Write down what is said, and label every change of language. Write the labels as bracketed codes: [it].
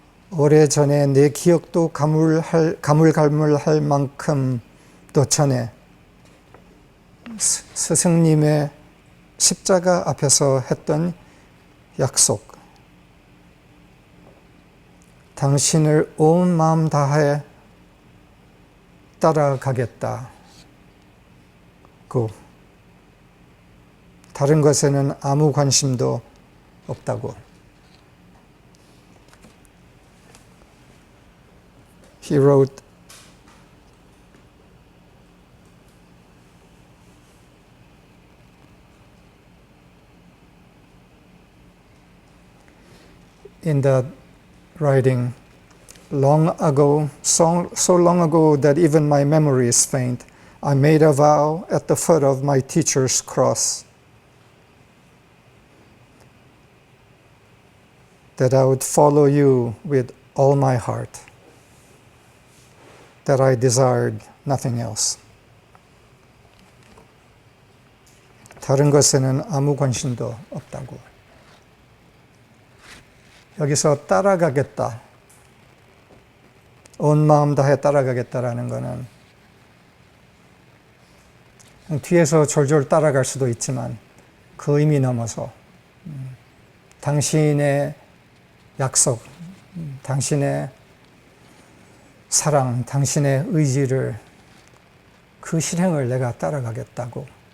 [ko] 오래전에 내 기억도 가물가물할 만큼 또 전에 스승님의 십자가 앞에서 했던 약속, 당신을 온 마음 다해 따라가겠다고, 다른 것에는 아무 관심도 없다고. [en] He wrote, in that writing, long ago, so long ago that even my memory is faint, I made a vow at the foot of my teacher's cross that I would follow you with all my heart, that I desired nothing else. [ko] 다른 것에는 아무 관심도 없다고. 여기서 따라가겠다, 온 마음 다해 따라가겠다라는 것은 뒤에서 졸졸 따라갈 수도 있지만 그 의미 넘어서 당신의 약속, 당신의 사랑, 당신의 의지를, 그 실행을 내가 따라가겠다고